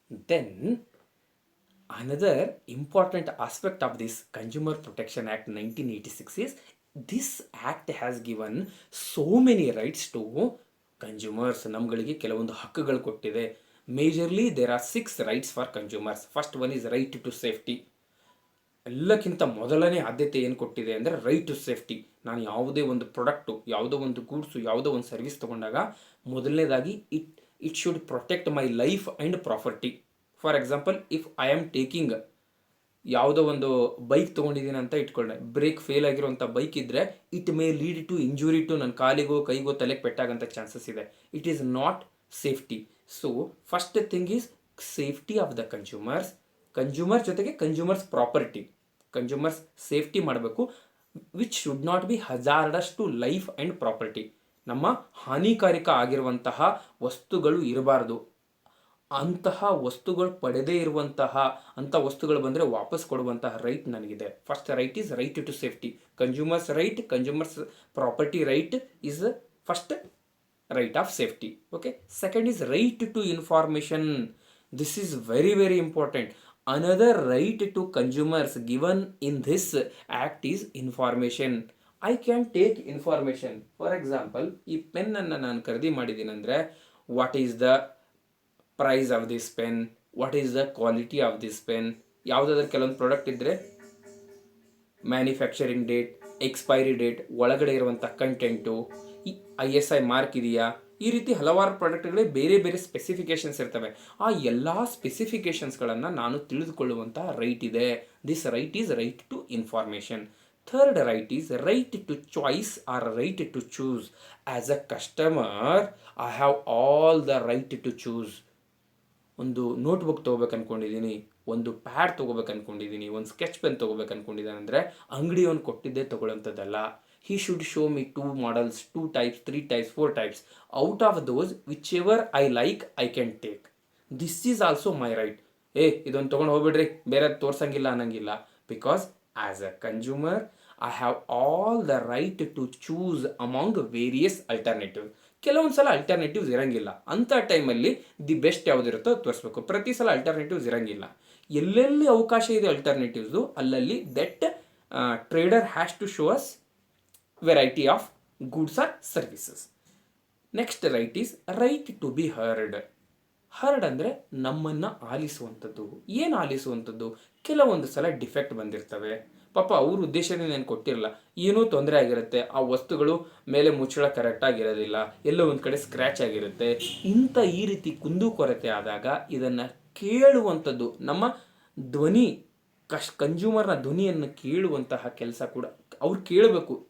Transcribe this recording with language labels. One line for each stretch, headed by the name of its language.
English: Then another important aspect of this Consumer Protection Act 1986 is this act has given so many rights to consumers.
Kannada: ನಮ್ಗಳಿಗೆ ಕೆಲವೊಂದು ಹಕ್ಕುಗಳು ಕೊಟ್ಟಿದೆ.
English: Majorly there are 6 rights for consumers. First one is right to safety.
Kannada: ಎಲ್ಲಕ್ಕಿಂತ ಮೊದಲನೇ ಆದ್ಯತೆ ಏನು ಕೊಟ್ಟಿದೆ ಅಂದರೆ right to safety. ನಾನು ಯಾವುದೇ ಒಂದು ಪ್ರಾಡಕ್ಟು, ಯಾವುದೋ ಒಂದು ಗೂಡ್ಸು, ಯಾವುದೋ ಒಂದು ಸರ್ವಿಸ್ ತೊಗೊಂಡಾಗ ಮೊದಲನೇದಾಗಿ
English: It should protect my life and property. For example, if I am taking
Kannada: ಯಾವುದೋ ಒಂದು ಬೈಕ್ ತೊಗೊಂಡಿದ್ದೀನಿ ಅಂತ ಇಟ್ಕೊಂಡೆ, ಬ್ರೇಕ್ ಫೇಲ್ ಆಗಿರುವಂಥ ಬೈಕ್ ಇದ್ದರೆ
English: it may lead to injury to
Kannada: ನನ್ನ ಕಾಲಿಗೋ ಕೈಗೋ ತಲೆಗೆ ಪೆಟ್ಟಾಗಂಥ ಚಾನ್ಸಸ್ ಇದೆ.
English: It is not safety. So first thing is safety of the consumer
Kannada: ಜೊತೆಗೆ ಕನ್ಸ್ಯೂಮರ್ಸ್ ಪ್ರಾಪರ್ಟಿ, ಕನ್ಸ್ಯೂಮರ್ಸ್ ಸೇಫ್ಟಿ ಮಾಡಬೇಕು.
English: Which should not be hazardous to life and property.
Kannada: ನಮ್ಮ ಹಾನಿಕಾರಕ ಆಗಿರುವಂತಹ ವಸ್ತುಗಳು ಇರಬಾರ್ದು. ಅಂತಹ ವಸ್ತುಗಳು ಪಡೆದೇ ಇರುವಂತಹ ಅಂಥ ವಸ್ತುಗಳು ಬಂದರೆ ವಾಪಸ್ ಕೊಡುವಂತಹ ರೈಟ್ ನನಗಿದೆ.
English: First right is right to safety. Consumers right, consumers property right is first right of safety. Okay. Second is right to information. This is very very important. Another right to consumers given in this act is information. I can take information. For example,
Kannada: ಈ ಪೆನ್ನನ್ನು ನಾನು ಖರೀದಿ ಮಾಡಿದ್ದೀನಿ ಅಂದರೆ
English: What is the price of this pen, what is the quality of this pen.
Kannada: ಯಾವುದಾದ್ರೂ ಕೆಲವೊಂದು product ಇದ್ದರೆ manufacturing date, expiry date, ಒಳಗಡೆ ಇರುವಂಥ ಕಂಟೆಂಟು, ISI ಮಾರ್ಕ್ ಇದೆಯಾ, ಈ ರೀತಿ ಹಲವಾರು ಪ್ರಾಡಕ್ಟ್ಗಳೇ ಬೇರೆ ಬೇರೆ ಸ್ಪೆಸಿಫಿಕೇಷನ್ಸ್ ಇರ್ತವೆ. ಆ ಎಲ್ಲ ಸ್ಪೆಸಿಫಿಕೇಷನ್ಸ್ಗಳನ್ನು ನಾನು ತಿಳಿದುಕೊಳ್ಳುವಂಥ ರೈಟ್ ಇದೆ.
English: This right is right to information. Third right is right to choice or right to choose. As a customer I have all the right to choose.
Kannada: ಒಂದು ನೋಟ್ಬುಕ್ ತೊಗೋಬೇಕು ಅಂದ್ಕೊಂಡಿದ್ದೀನಿ, ಒಂದು ಪ್ಯಾಡ್ ತೊಗೋಬೇಕು ಅಂದ್ಕೊಂಡಿದ್ದೀನಿ, ಒಂದು ಸ್ಕೆಚ್ ಪೆನ್ ತೊಗೋಬೇಕು ಅಂದ್ಕೊಂಡಿದ್ದೀನಿ ಅಂದರೆ ಅಂಗಡಿಯವನು ಕೊಟ್ಟಿದ್ದೇ ತೊಗೊಳ್ಳೋಂಥದ್ದಲ್ಲ.
English: He should show me 2 models, 2 types, 3 types, 4 types. Out of those, whichever I like, I can take. This is also my right.
Kannada: ಇದೊಂದು ತೊಗೊಂಡು ಹೋಗ್ಬಿಡ್ರಿ, ಬೇರೆ ತೋರ್ಸಂಗಿಲ್ಲ ಅನ್ನಂಗಿಲ್ಲ.
English: Because as a consumer I have all the right to choose among various alternative.
Kannada: ಕೆಲವೊಂದು ಸಲ alternatives ಇರೋಂಗಿಲ್ಲ. ಅಂಥ ಟೈಮಲ್ಲಿ the best ಯಾವುದಿರುತ್ತೋ ಅದು ತೋರಿಸ್ಬೇಕು. ಪ್ರತಿ ಸಲ ಅಲ್ಟರ್ನೇಟಿವ್ಸ್ ಇರೋಂಗಿಲ್ಲ. ಎಲ್ಲೆಲ್ಲಿ ಅವಕಾಶ ಇದೆ ಅಲ್ಟರ್ನೇಟಿವ್ಸು, ಅಲ್ಲಲ್ಲಿ
English: That trader has to show us variety of goods or services. Next right is right to be heard.
Kannada: Heard ಅಂದರೆ ನಮ್ಮನ್ನು ಆಲಿಸುವಂಥದ್ದು. ಏನು ಆಲಿಸುವಂಥದ್ದು? ಕೆಲವೊಂದು ಸಲ ಡಿಫೆಕ್ಟ್ ಬಂದಿರ್ತವೆ, ಪಾಪ ಅವ್ರ ಉದ್ದೇಶನೇ ನಾನು ಕೊಟ್ಟಿರಲ್ಲ, ಏನೋ ತೊಂದರೆ ಆಗಿರುತ್ತೆ, ಆ ವಸ್ತುಗಳು ಮೇಲೆ ಮುಚ್ಚಳ ಕರೆಕ್ಟಾಗಿರೋದಿಲ್ಲ, ಎಲ್ಲೋ ಒಂದು ಕಡೆ ಸ್ಕ್ರ್ಯಾಚ್ ಆಗಿರುತ್ತೆ. ಈ ರೀತಿ ಕುಂದುಕೊರತೆ ಆದಾಗ ಇದನ್ನು ಕೇಳುವಂಥದ್ದು, ನಮ್ಮ ಧ್ವನಿ ಕನ್ಸ್ಯೂಮರ್ನ ಧ್ವನಿಯನ್ನು ಕೇಳುವಂತಹ ಕೆಲಸ ಕೂಡ ಅವ್ರು ಕೇಳಬೇಕು.